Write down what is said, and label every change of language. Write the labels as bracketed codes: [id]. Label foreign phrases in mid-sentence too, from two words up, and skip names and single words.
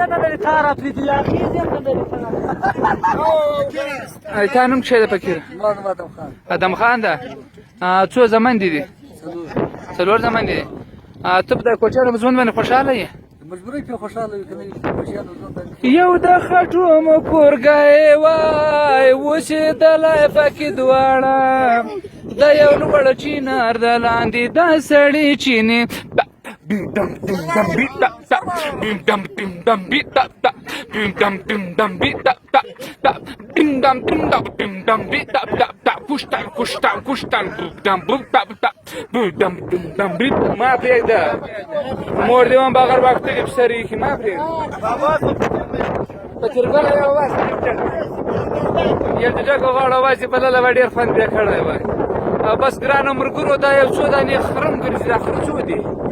[ps] تا نوم څه دی فقیره ادم خان ده څو زمن دي دي څلور زمن دي ته په د کوچیانو په ژوند باندې خوشحاله یې مجبورۍ پرې خوشحاله یو که نه کوچیانو ژوند باندې یو د خټو مو کورګی وای اوسېدلی پکې دواړه د یو لوړ چینار د لاندې دا سړي چینې Bim dum dim dum beat da da. Bim dum dim dum beat da da. Bim dum dim dum beat da da da. Bim dum beat da da da. [en] Push down push down. Boom dum da da. Boom dum beat. [ps] ما پرېږده مور دې هم بغیر وخت کې بسرې کې ما پرېږده فقیر ګله یو اواز یو د ډکو غاړو اواز یې بللی وای ډېر خوند یې کړی وای بس ګرانو ملګرو دا یو څو دانې خرم ګرځي دا خره څو دي